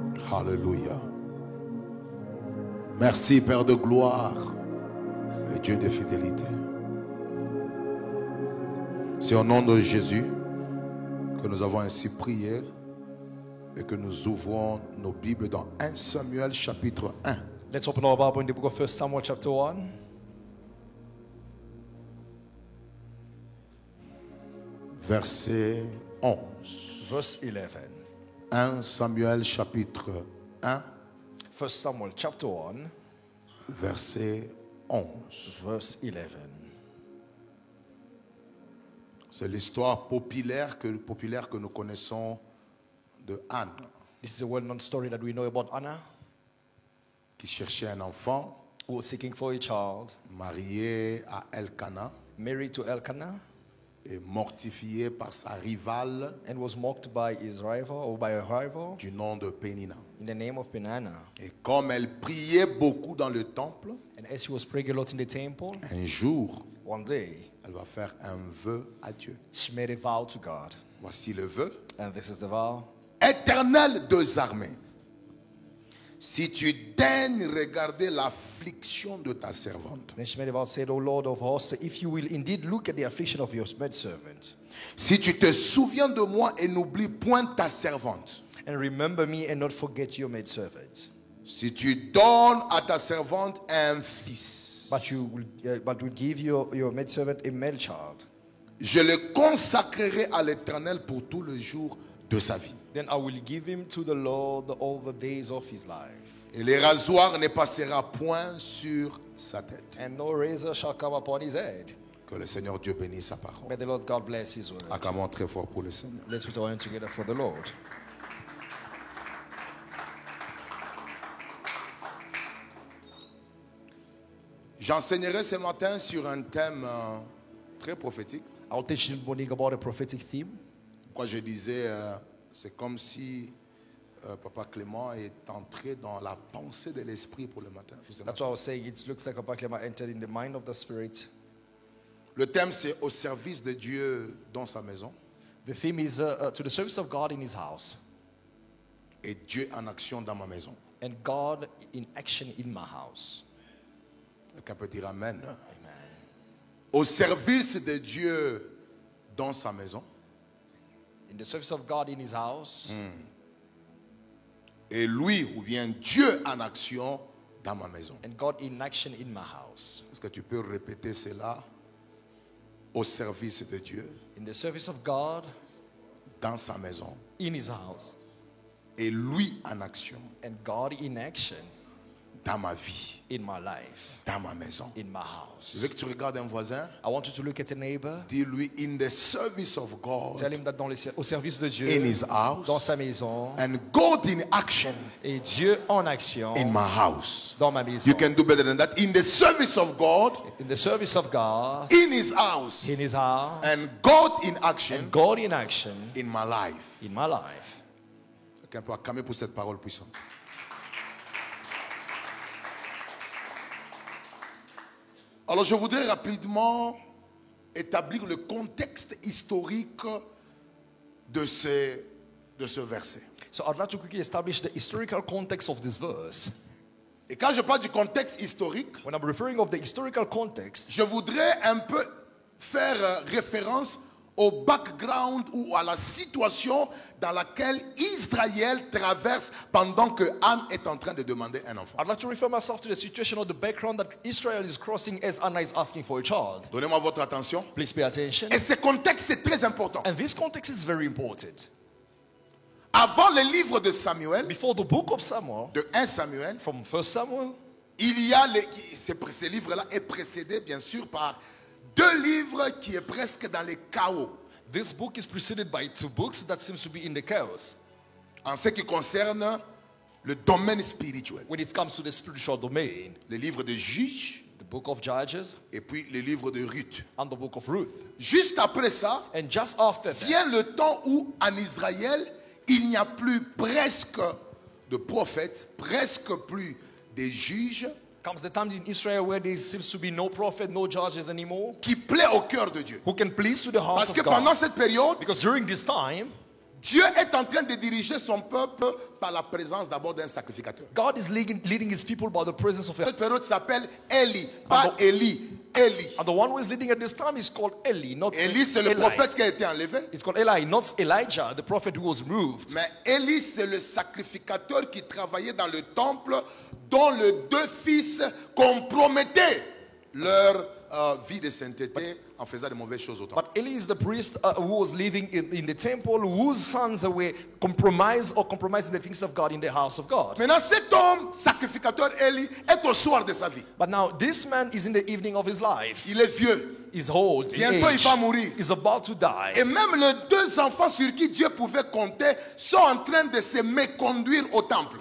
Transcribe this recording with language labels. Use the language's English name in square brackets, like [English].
[French] Alléluia. Merci Père de gloire et Dieu de fidélité. C'est au nom de Jésus que nous avons ainsi prié et que nous ouvrons nos Bibles dans 1 Samuel chapitre 1. [English] Let's open our Bible in the book of 1 Samuel chapter 1. [French] Verset 11. [English] Verse 11. [French] 1 Samuel chapitre 1. [English] 1 Samuel chapter 1. [French] Verset 11. [English] Verse 11. [French] C'est l'histoire populaire que nous connaissons de Anne, [English] This is a well-known story that we know about Anna, [French] qui cherchait un enfant, [English] who was seeking for a child, [French] mariée à Elkanah [English] married to Elkanah, [French] et mortifiée par sa rivale [English] and was mocked by his rival, or by a rival, [French] du nom de Pénina. [English] in the name of Penina. [French] Et comme elle priait beaucoup dans le temple, [English] And as she was praying a lot in the temple, [French] un jour, [English] one day, [French] elle va faire un vœu à Dieu. [English] she made a vow to God. [French] Voici le vœu. [English] And this is the vow. [French] Éternel des armées, si tu daignes regarder l'affliction de ta servante, [English] Then she made a vow, said, O Lord of hosts, if you will indeed look at the affliction of your maidservant, [French] si tu te souviens de moi et n'oublie point ta servante, [English] and remember me and not forget your maidservant, [French] si tu donnes à ta servante un fils, [English] but will give your maidservant a male child, [French] je le consacrerai à l'Éternel pour tout le jour de sa vie. [English] then I will give him to the Lord all the days of his life, [French] Et le rasoir ne passera point sur sa tête. [English] and no razor shall come upon his head. [French] Que le Seigneur Dieu bénisse sa parole. [English] May the Lord God bless his word. [French] Acclamons très fort pour le Seigneur. [English] Let's put our hands together for the Lord. [French] J'enseignerai ce matin sur un thème très prophétique. [English] I'll teach you this morning about a prophetic theme. [French] Pourquoi je disais, c'est comme si Papa Clément est entré dans la pensée de l'esprit pour le matin. [English] That's why I was saying it looks like Papa Clement entered in the mind of the Spirit. [French] Le thème, c'est au service de Dieu dans sa maison [English] The theme is to the service of God in his house, [French] et Dieu en action dans ma maison. [English] and God in action in my house. [French] Quelqu'un peut dire Amen. [English] Amen. [French] Au service de Dieu dans sa maison [English] In the service of God in his house, [French] et lui ou bien Dieu en action dans ma maison. [English] and God in action in my house. [French] Est-ce que tu peux répéter cela? Au service de Dieu [English] In the service of God [French] dans sa maison [English] in his house, [French] et lui en action [English] and God in action [French] dans ma vie, [English] in my life, [French] dans ma maison. [English] in my [French] Je veux que tu regardes un voisin, [English] I want you to look at a neighbor. [French] dis-lui [English] in the service of God Tell him that [French] au service de Dieu, [English] in his house [French] dans sa maison, [English] and God in action [French] et Dieu en action [English] in my house. [French] dans ma maison. [English] You can do better than that. In the service of God In the service of God in his house in his house, and God in action and God in action in my life. in my life. [French] Quelqu'un peut acclamer pour cette parole puissante. Alors je voudrais rapidement établir le contexte historique de ce verset. [English] So I'd like to quickly establish the historical context of this verse. [French] Et quand je parle du contexte historique, [English] When I'm referring of the historical context, [French] je voudrais un peu faire référence au background ou à la situation dans laquelle Israël traverse pendant que Anne est en train de demander un enfant. [English] I'd like to refer myself to the situation or the background that Israel is crossing as Anna is asking for a child. [French] Donnez-moi votre attention. [English] Please pay attention. [French] Et ce contexte est très important. [English] And this context is very important. [French] Avant le livre de Samuel, [English] Before the book of Samuel, [French] de 1 Samuel, [English] from 1 Samuel, [French] il y a ce livre-là est précédé bien sûr par deux livres qui est presque dans les chaos. [English] This book is preceded by 2 books that seems to be in the chaos [French] en ce qui concerne le domaine spirituel. [English] when it comes to the spiritual domain. [French] Le livre de Juges [English] The book of Judges [French] et puis le livre de Ruth. [English] and the book of Ruth. [French] Juste après ça, [English] And just after that, [French] vient le temps où en Israël, il n'y a plus presque de prophètes, presque plus de juges [English] comes the time in Israel where there seems to be no prophet, no judges anymore, [French] qui plaît au cœur de Dieu. [English] who can please to the heart [French] Parce que [English] God. [French] pendant cette période, [English] Because during this time, [French] Dieu est en train de diriger son peuple par la présence d'abord d'un sacrificateur. [English] God is leading his people by the presence of a... [French] Cette période s'appelle Élie, pas Élie, Élie. [English] And the one who is leading at this time is called Eli, not [French] Élie, c'est le [English] Eli. [French] prophète qui a été enlevé. [English] It's called Eli, not Elijah, the prophet who was removed. [French] Mais Élie, c'est le sacrificateur qui travaillait dans le temple dont les 2 fils compromettaient leur vie de sainteté en faisant de mauvaises choses au temple. [English] But Eli is the priest who was living in the temple, whose sons were compromising the things of God in the house of God. [French] Maintenant, cet homme, sacrificateur Élie, est au soir de sa vie. [English] But now this man is in the evening of his life. [French] Il est vieux. [English] He's old, in [French] Bientôt, il [English] age. [French] va mourir. [English] He's about to die. [French] Et même les 2 enfants sur qui Dieu pouvait compter sont en train de se méconduire au temple.